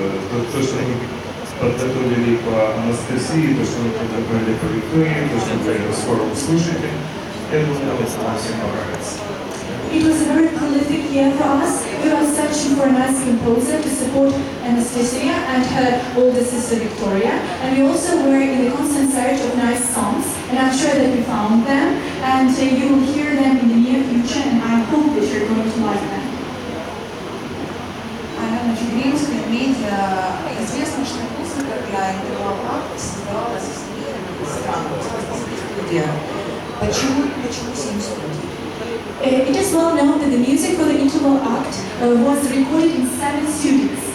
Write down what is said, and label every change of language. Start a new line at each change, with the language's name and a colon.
Russian: То, что мы подготовили по Анастасии, то, что мы подготовили по Виктории, то, что вы скоро услышите, я думаю, это вам всем понравится.
English: It was a very prolific year for us. We were searching for a nice composer to support Anastasia and her older sister Victoria. And we also were in the constant search of nice songs. And I'm sure that we found them. And you will hear them in the near future. And I hope that you're going to like them.
Russian: Значит, римская медиа известно, что музыка для интервал-акта создавалась в СМИ странах, в студиях. Почему 7 студий?
English: It is well known that the music for the interval act was recorded in 7 studios.